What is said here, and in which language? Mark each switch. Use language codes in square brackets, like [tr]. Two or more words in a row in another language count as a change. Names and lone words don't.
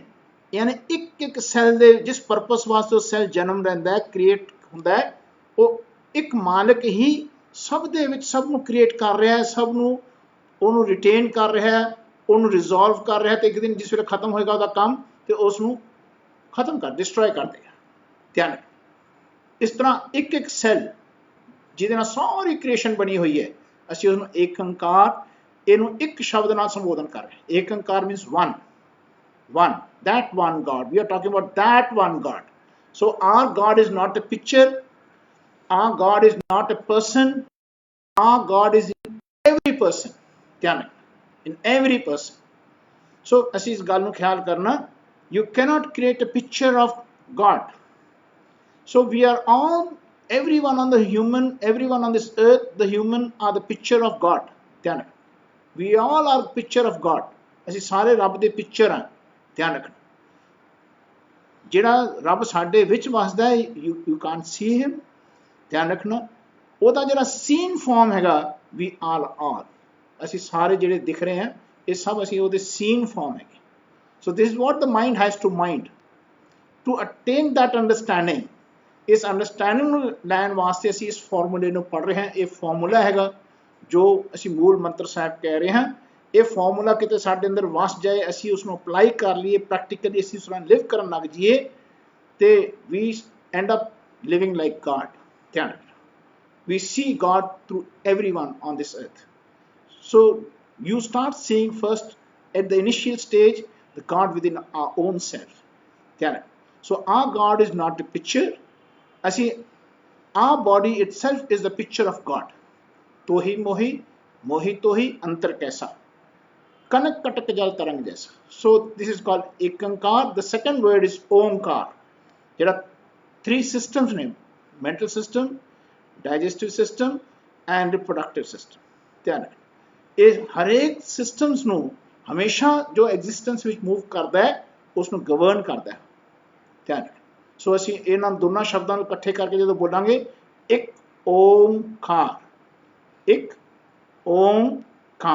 [pa] ਯਾਨੀ ਇੱਕ ਸੈੱਲ ਦੇ ਜਿਸ ਪਰਪਸ ਵਾਸਤੇ ਉਹ ਸੈੱਲ ਜਨਮ ਲੈਂਦਾ ਹੈ, ਕ੍ਰੀਏਟ ਹੁੰਦਾ ਹੈ, ਉਹ ਇੱਕ ਮਾਲਕ ਹੀ ਸਭ ਦੇ ਵਿੱਚ ਸਭ ਨੂੰ ਕ੍ਰੀਏਟ ਕਰ ਰਿਹਾ ਹੈ, ਸਭ ਨੂੰ ਉਹਨੂੰ ਰਿਟੇਨ ਕਰ ਰਿਹਾ ਹੈ, ਉਹਨੂੰ ਰਿਜ਼ੋਲਵ ਕਰ ਰਿਹਾ. ਤੇ ਇੱਕ ਦਿਨ ਜਿਸ ਵੇਲੇ ਖਤਮ ਹੋਏਗਾ ਉਹਦਾ ਕੰਮ, ਤੇ ਉਸ ਨੂੰ ਖਤਮ ਡਿਸਟਰੋਏ ਕਰ ਦੇਗਾ. ਧਿਆਨ ਰੱਖੋ. ਇਸ ਤਰ੍ਹਾਂ ਇੱਕ ਸੈੱਲ ਜਿਹਦੇ ਨਾਲ ਸਾਰੀ ਕ੍ਰੀਏਸ਼ਨ ਬਣੀ ਹੋਈ ਹੈ, ਅਸੀਂ ਉਸਨੂੰ ਏਕੰਕਾਰ, ਇਹਨੂੰ ਇੱਕ ਸ਼ਬਦ ਨਾਲ ਸੰਬੋਧਨ ਕਰ ਰਹੇ. [en] ਏਕੰਕਾਰ ਮੀਨਸ one. That one God. We are talking about that one God. So our God is not a picture. Our God is not a person. Our God is in every person. In every person. So [pa] ਅਸੀਂ ਇਸ ਗੱਲ ਨੂੰ ਖਿਆਲ ਕਰਨਾ. [en] You cannot create a picture of God. So we are all, everyone on the human, everyone on this earth, the human are the picture of God. We all are picture of God. [pa] ਅਸੀਂ ਸਾਰੇ ਰੱਬ ਦੇ ਪਿਕਚਰ ਹਾਂ. ਧਿਆਨ ਰੱਖਣਾ. ਜਿਹੜਾ ਰੱਬ ਸਾਡੇ ਵਿੱਚ ਵਸਦਾ ਹੈ, [en] you can't see him. [pa] ਧਿਆਨ ਰੱਖਣਾ. ਉਹਦਾ ਜਿਹੜਾ [en] seen form [pa] ਹੈਗਾ, [en] we all are. [pa] ਅਸੀਂ ਸਾਰੇ ਜਿਹੜੇ ਦਿਖ ਰਹੇ ਹਾਂ, ਇਹ ਸਭ ਅਸੀਂ ਉਹਦੇ [en] seen form [pa] ਹੈਗੇ. [en] So this is what the mind has to mind. To attain that understanding, [pa] ਇਸ ਅੰਡਰਸਟੈਂਡਿੰਗ ਨੂੰ ਲੈਣ ਵਾਸਤੇ ਅਸੀਂ ਇਸ ਫਾਰਮੂਲੇ ਨੂੰ ਪੜ੍ਹ ਰਹੇ ਹਾਂ. ਇਹ ਫਾਰਮੂਲਾ ਹੈਗਾ ਜੋ ਅਸੀਂ ਮੂਲ ਮੰਤਰ ਸਾਹਿਬ ਕਹਿ ਰਹੇ ਹਾਂ. ਇਹ ਫਾਰਮੂਲਾ ਕਿਤੇ ਸਾਡੇ ਅੰਦਰ ਵਸ ਜਾਏ, ਅਸੀਂ ਉਸ ਨੂੰ ਅਪਲਾਈ ਕਰ ਲਈਏ, ਪ੍ਰੈਕਟੀਕਲੀ ਅਸੀਂ ਉਸ ਤਰ੍ਹਾਂ ਲਿਵ ਕਰਨ ਲੱਗ ਜਾਈਏ, ਤੇ [en] we end up living like God. [pa] ਧਿਆਨ ਰੱਖਣਾ. [en] We see God through everyone on this earth. So you start seeing first at the initial stage the God within our own self. [pa] ਧਿਆਨ ਰੱਖਣਾ. [en] So our God is not a picture. ਅਸੀਂ, our body itself is the picture of God. [pa] ਤੋਹੀ ਮੋਹੀ, ਮੋਹੀ ਤੋਹੀ, ਅੰਤਰ ਕੈਸਾ, ਕਨਕ ਕਟਕ ਜਲ ਤਰੰਗ ਜੈਸਾ. [en] So this is called ekankar. The second word is omkar. ਜਿਹੜਾ 3 ਸਿਸਟਮਸ ਨੇ, mental system, digestive system and reproductive system. [pa] ਧਿਆਨ ਰੱਖਣਾ, ਇਹ ਹਰੇਕ ਸਿਸਟਮਸ ਨੂੰ ਹਮੇਸ਼ਾ ਜੋ ਐਗਜ਼ਿਸਟੈਂਸ ਵਿੱਚ ਮੂਵ ਕਰਦਾ ਹੈ ਉਸ ਨੂੰ ਗਵਰਨ ਕਰਦਾ ਹੈ। ਧਿਆਨ ਰੱਖਣਾ। ਸੋ ਅਸੀਂ ਇਹਨਾਂ ਦੋਨਾਂ ਸ਼ਬਦਾਂ ਨੂੰ ਇਕੱਠੇ ਕਰਕੇ ਜਦੋਂ ਬੋਲਾਂਗੇ, ਇੱਕ ਓਮਕਾਰ, ਇੱਕ ਓਮਕਾਰ।